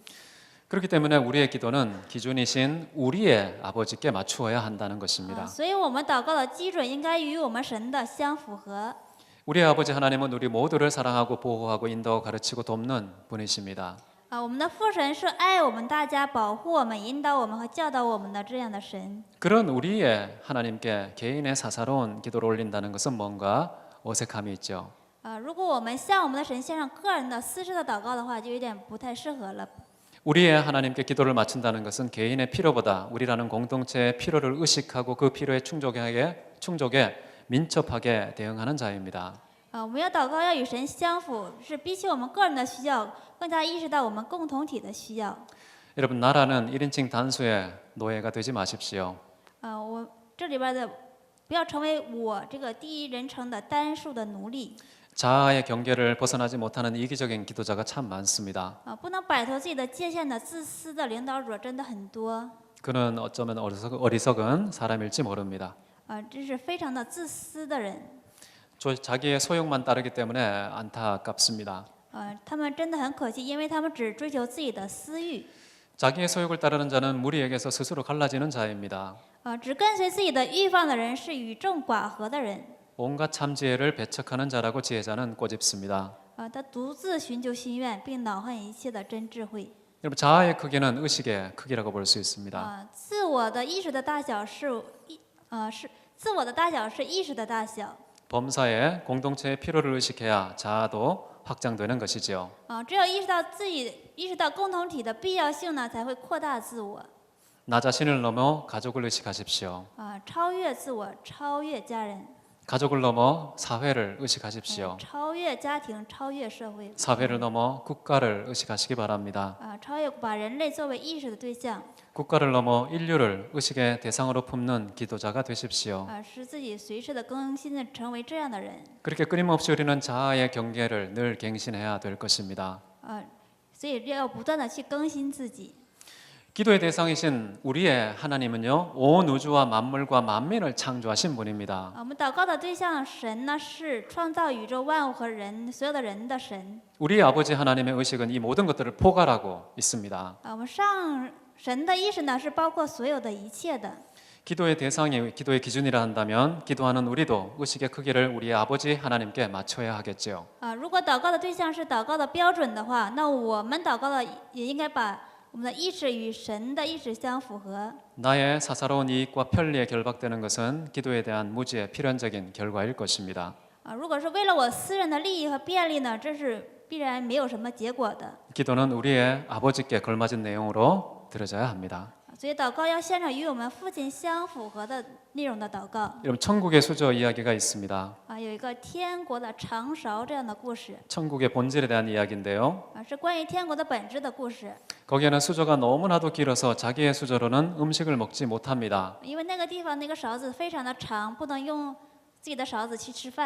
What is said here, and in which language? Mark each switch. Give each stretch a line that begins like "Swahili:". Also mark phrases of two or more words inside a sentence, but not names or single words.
Korean: 그렇기 때문에 우리의 기도는 기준이신 우리의 아버지께 맞추어야 한다는 것입니다.
Chinese: 所以我们祷告的基准应该与我们神的相符合。
Korean: 우리 아버지 하나님은 우리 모두를 사랑하고 보호하고 인도하고 가르치고 돕는 분이십니다.
Chinese: 我们的父神是爱我们大家、保护我们、引导我们和教导我们的这样的神。
Korean: 그런 우리의 하나님께 개인의 사사로운 기도를 올린다는 것은 뭔가 어색함이 있죠.
Chinese: 如果我们向我们的神献上个人的私事的祷告的话，就有点不太适合了。
Korean: 우리의 하나님께 기도를 맞춘다는 것은 개인의 필요보다 우리라는 공동체의 필요를 의식하고 그 필요에 충족에 민첩하게 대응하는 자입니다.
Chinese: 我们要祷告，要与神相符，是比起我们个人的需要，更加意识到我们共同体的需要。
Korean: 여러분 나라는 1인칭 단수의 노예가 되지 마십시오.
Chinese: 我这里边的不要成为我这个第一人称的单数的奴隶。
Korean: 자아의 경계를 벗어나지 못하는 이기적인 기도자가 참 많습니다.
Chinese: 不能摆脱自己的界限的自私的领导者真的很多。
Korean: 그는 어쩌면 어리석은 사람일지 모릅니다.
Chinese: 这是非常的自私的人。
Korean: 자기의 소욕만 따르기 때문에 안타깝습니다.
Chinese: 他们真的很可惜，因为他们只追求自己的私欲。
Korean: 자기의 소욕을 따르는 자는 무리에게서 스스로 갈라지는 자입니다.
Chinese: 只跟随自己的欲望的人是与众寡合的人。
Korean: 온갖 참지혜를 배척하는 자라고 지혜자는 꼬집습니다.
Chinese: 他独自寻求心愿，并恼恨一切的真智慧。
Korean: 여러분 자아의 크기는 의식의 크기라고 볼 수 있습니다.
Chinese: 自我的意识的大小是自我的大小是意识的大小。
Korean: 범사에 공동체의 필요를 의식해야 자아도 확장되는 것이지요.
Chinese: 只有意识到共同体的必要性呢，才会扩大自我。
Korean: 나 자신을 넘어 가족을 의식하십시오.
Chinese: 超越自我，超越家人。
Korean: 가족을 넘어 사회를 의식하십시오.
Chinese: 超越家庭，超越社会。
Korean: 사회를 넘어 국가를 의식하시기 바랍니다.
Chinese: 超越把人类作为意识的对象。
Korean: 국가를 넘어 인류를 의식의 대상으로 품는 기도자가 되십시오.
Chinese: 使自己随时的更新的成为这样的人。
Korean: 그렇게 끊임없이 우리는 자아의 경계를 늘 갱신해야 될 것입니다.
Chinese: 所以要不断的去更新自己。
Korean: 기도의 대상이신 우리의 하나님은요, 온 우주와 만물과 만민을 창조하신 분입니다.
Chinese: 我们祷告的对象神呢，是创造宇宙万物和人所有的人的神。
Korean: 우리 아버지 하나님의 의식은 이 모든 것들을 포괄하고 있습니다.
Chinese: 我们上神的意识呢，是包括所有的一切的。
Korean: 기도의 대상이 기도의 기준이라 한다면 기도하는 우리도 의식의 크기를 우리의 아버지 하나님께 맞춰야 하겠지요.
Chinese: 如果祷告的对象是祷告的标准的话，那我们祷告的也应该把我们的意识与神的意识相符合。
Korean: 나의 사사로운 이익과 편리에 결박되는 것은 기도에 대한 무지의 필연적인 결과일 것입니다.
Chinese: 如果是为了我私人的利益和便利呢，这是必然没有什么结果的。
Korean: 기도는 우리의 아버지께 걸맞은 내용으로 드려져야 합니다.
Chinese: 所以祷告要献上与我们父亲相符合的内容的祷告。
Korean: 여러분 천국의 수저 이야기가 있습니다.
Chinese: 有一个天国的长勺这样的故事。
Korean: 천국의 본질에 대한 이야기인데요.
Chinese: 是关于天国的本质的故事。
Korean: 거기에는 수저가 너무나도 길어서 자기의 수저로는 음식을 먹지 못합니다.
Chinese: 因为那个地方那个勺子非常的长，不能用自己的勺子去吃饭。